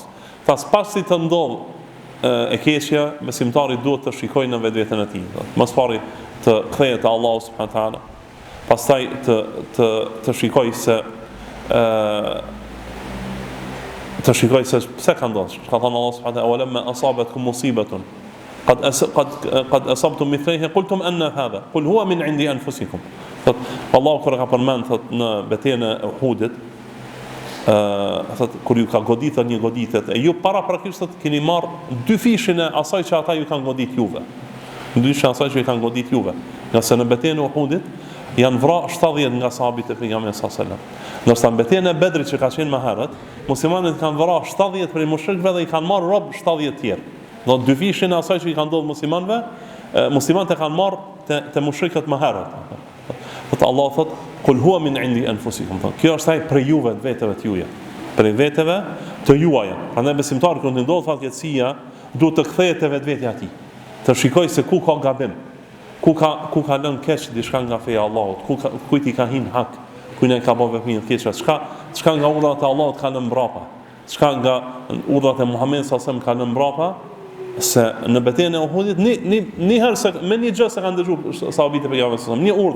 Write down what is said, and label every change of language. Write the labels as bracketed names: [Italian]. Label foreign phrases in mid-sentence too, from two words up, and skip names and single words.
[Albanian] Pasi të ndodh e keqja, besimtari duhet të shikojë në vetveten e tij. Më së pari të kthehet te Allahu [Arabic] سبحانه وتعالى. [Albanian] Pastaj të shikoj se pse ka ndodhur. Ka thënë [Arabic] الله سبحانه وتعالى أولما أصابتكم مصيبة قد أصبتم مثليها قلتم أنى هذا قل هو من عند أنفسكم. [Albanian] Thot Allahu kur ka përmend thot në betejën e Uhudit, thot kur ju ka goditur një goditje e ju paraprakisht keni marr dy fishin e asaj që ata ju kanë godit juve. Dy fishin e asaj që ju kanë godit juve. Nga se në betejën e Uhudit janë vrarë 70 nga sahabët e pejgamberit [Arabic] صلى الله عليه وسلم. [Albanian] Ndërsa në betejën e Bedrit që ka qenë më herët, muslimanët kanë vrarë 70 prej mushrikëve dhe i kanë marrë rob 70 tjerë. Do dy fishin e asaj që i kanë ndodhur muslimanëve, muslimanët e kanë marrë te mushrikët më herët. Thot Allah thot [Arabic] قل هو من عند أنفسكم. [Albanian] Kjo është ai për juve vetëve të juaja. Për vetëve të juaja. Prandaj besimtari kur ndodh fatkeqësia, duhet të kthehet te vetvetja e tij. Të shikojë se ku ka gabim. Ku ka lënë keq diçka nga feja e Allahut, kujt i ka hin hak, kujt ne ka bërë veprim të keq, çka nga urdhrat e Allahut ka lënë mbrapa, çka nga urdhrat e Muhamedit [Arabic] صلى الله عليه وسلم [Albanian] ka lënë mbrapa, se në betejën e Uhudit një herë se me një gjë se kanë dëgjuar sahabët e pejgamberit [Arabic] صلى الله عليه وسلم, [Albanian] një urdhër.